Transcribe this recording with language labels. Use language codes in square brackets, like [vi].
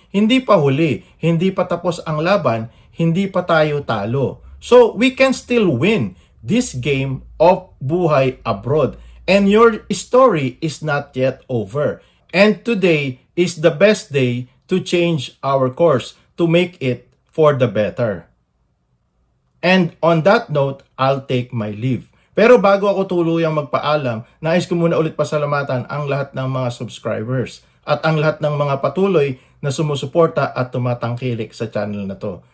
[tl] Hindi pa huli, hindi pa tapos ang laban, hindi pa tayo talo. [en] So, we can still win this game of buhay abroad. And your story is not yet over. And today is the best day to change our course, to make it for the better. And on that note, I'll take my leave. [tl] Pero bago ako tuluyang magpaalam, nais ko muna ulit pasalamatan ang lahat ng mga subscribers at ang lahat ng mga patuloy na sumusuporta at tumatangkilik sa channel na to.